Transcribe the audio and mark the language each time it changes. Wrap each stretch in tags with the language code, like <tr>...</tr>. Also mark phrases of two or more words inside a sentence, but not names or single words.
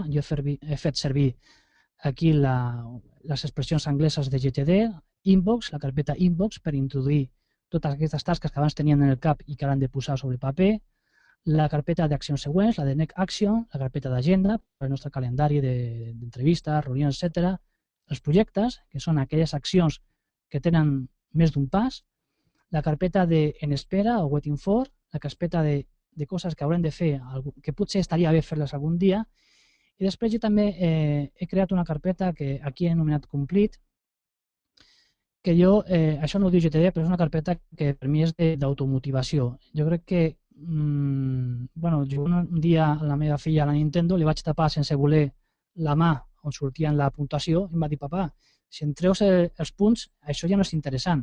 <ca>Jo he fet servir aquí les expressions angleses de GTD, Inbox, la carpeta Inbox, per introduir totes aquestes tasques que abans tenien en el cap i que ara han de posar sobre paper, la carpeta d'accions següents, la de</ca> <en>Next Action,</en> <ca>la carpeta d'agenda, per al nostre calendari d'entrevistes, reunions, etc. Els projectes, que són aquelles accions que tenen més d'un pas, la carpeta de en espera o</ca> <en>waiting for,</en> <ca>la carpeta de coses que haurem de fer, que potser estaria bé fer-les algun dia, i després jo també he creat una carpeta que aquí he anomenat Complete, que jo, això no ho diu GTD, però és una carpeta que per mi és d'automotivació. Jo crec que jo un dia a la meva filla a la Nintendo li vaig tapar sense voler la mà on sortia la puntuació i em va dir, papà, si em treus els punts, això ja no és interessant.</ca>